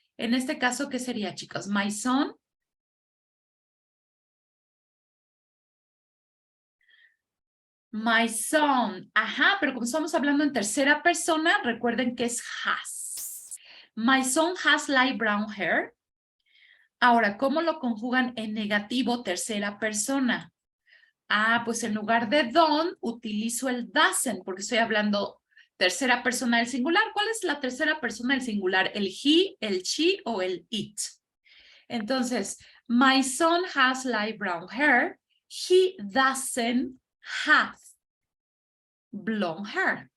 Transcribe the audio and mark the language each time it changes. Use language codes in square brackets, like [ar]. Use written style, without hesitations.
[es] En este caso, ¿qué sería, chicos? [en] My son. My son. [es] Ajá, pero como estamos hablando en tercera persona, recuerden que es has. [en] My son has light brown hair. [es] Ahora, ¿cómo lo conjugan en negativo tercera persona? Ah, pues en lugar de don't, utilizo el doesn't, porque estoy hablando tercera persona del singular. ¿Cuál es la tercera persona del singular? ¿El he, el she o el it? Entonces, [en] my son has light brown hair. He doesn't have blonde hair.